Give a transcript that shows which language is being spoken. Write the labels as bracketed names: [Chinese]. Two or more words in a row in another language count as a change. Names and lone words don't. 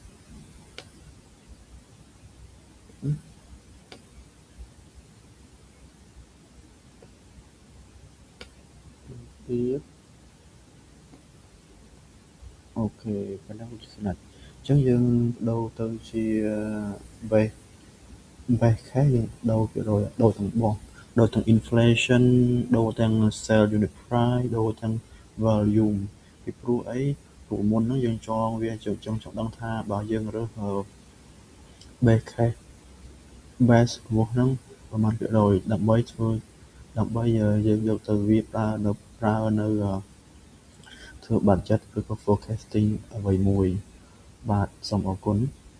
[Khmer] ទៀតអូខេប៉ុណ្ណឹងស្អាតអញ្ចឹងយើងដូរទៅជា [English] base case [Khmer] យើងដូរ% ដូរទាំងបោះដូរទាំង inflation ដូរទាំង [English] sell unit price [Khmer] ដូរទាំង volume ពីព្រោះអីព្រោះមុនហ្នឹងយើងចងវាចង់ដឹងថាបើយើងរើស [English] base case base [Khmer] របស់ហ្នឹងប្រមាណ%ដើម្បីយើងយកទៅវាប្រើនៅធ្វើ budget ឬក៏ forecasting អ្វីមួយបាទសូមអរគុណ